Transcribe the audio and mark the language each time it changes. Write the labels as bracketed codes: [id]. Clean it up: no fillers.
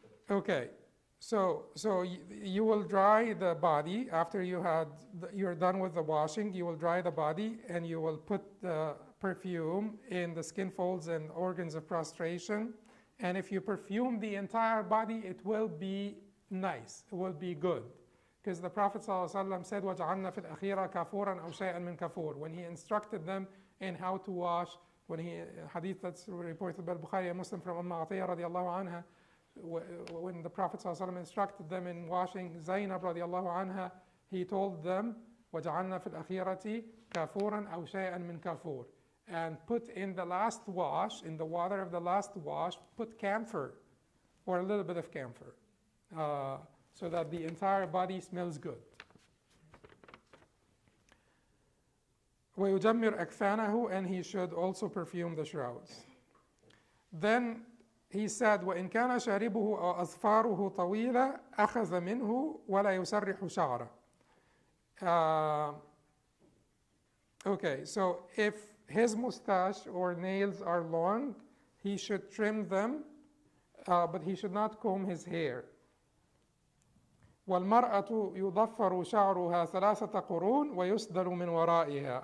[en] Okay, so you will dry the body after you're done with the washing. You will dry the body and you will put the perfume in the skin folds and organs of prostration. And if you perfume the entire body, it will be nice. It will be good. Because the Prophet ﷺ said, [ar] وَجَعَلْنَا فِي الْأَخِيرَ كَافُورًا أَوْ شَيْئًا مِنْ كَافُور. [en] When he instructed them in how to wash, hadith that's reported by Bukhari and Muslim from Atiyah radiallahu anha, when the Prophet ﷺ instructed them in washing Zainab radiallahu anha, he told them, [ar] وَجَعَلْنَا فِي الْأَخِيرَةِ كَافُورًا أَوْ شَيْئًا مِنْ كَافُور. [en] And put in the last wash, in the water of the last wash, put camphor or a little bit of camphor so that the entire body smells good. [ar] وَيُجَمِّرْ أَكْفَانَهُ, [en] and he should also perfume the shrouds. Then he said, [ar] وَإِنْ كَانَ شَارِبُهُ أَوْ أَظْفَارُهُ طَوِيلًا أَخَذَ مِنْهُ وَلَا يُسَرِّحُ شَعْرًا. [en] Okay, so if his mustache or nails are long, he should trim them, but he should not comb his hair. [ar] وَالْمَرْأَةُ يُضَفَّرُ شَعْرُهَا ثَلَاثَةَ قُرُونٍ وَيُسْدَلُ مِنْ وَرَائِهَا.